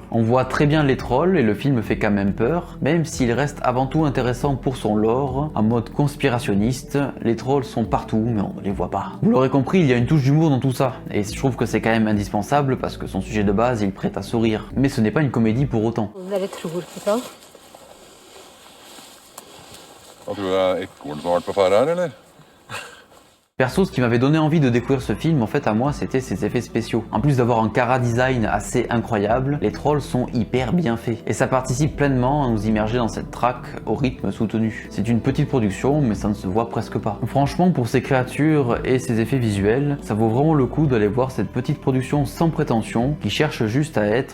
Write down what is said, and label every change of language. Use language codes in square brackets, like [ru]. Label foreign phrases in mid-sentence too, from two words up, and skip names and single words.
[fr] On voit très bien les trolls et le film fait quand même peur, même s'il reste avant tout intéressant pour son lore. En mode conspirationniste, les trolls sont partout mais on ne les voit pas. Vous l'aurez compris, il y a une touche d'humour dans tout ça, et je trouve que c'est quand même indispensable parce que son sujet de base il prête à sourire. Mais ce n'est pas une comédie pour autant. [no] Dere tror på troll? Hva tror du det er ekorn som har vært på ferde her, eller? [fr] Perso, ce qui m'avait donné envie de découvrir ce film, en fait à moi, c'était ses effets spéciaux. En plus d'avoir un chara design assez incroyable, les trolls sont hyper bien faits. Et ça participe pleinement à nous immerger dans cette track au rythme soutenu. C'est une petite production, mais ça ne se voit presque pas. Franchement, pour ces créatures et ces effets visuels, ça vaut vraiment le coup d'aller voir cette petite production sans prétention, qui cherche juste à être